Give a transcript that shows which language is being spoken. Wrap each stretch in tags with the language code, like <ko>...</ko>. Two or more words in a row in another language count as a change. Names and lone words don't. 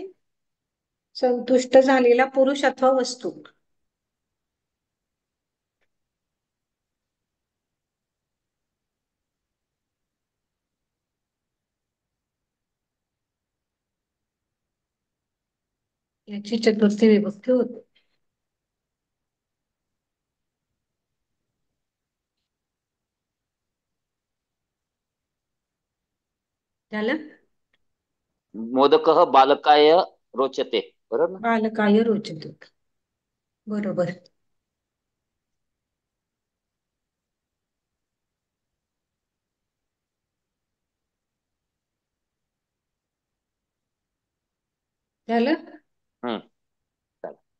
<mr>संतुष्ट झालेला पुरुष अथवा वस्तू, याची चतुर्थी विभक्ती होते. झालं?</mr> <sa>मोदकः बालकाय रोचते,</sa> <mr>बरोबर ना?</mr> <sa>बालकाय रोचते,</sa> <mr>बरोबर. झालं? हम्म. चालेल.</mr>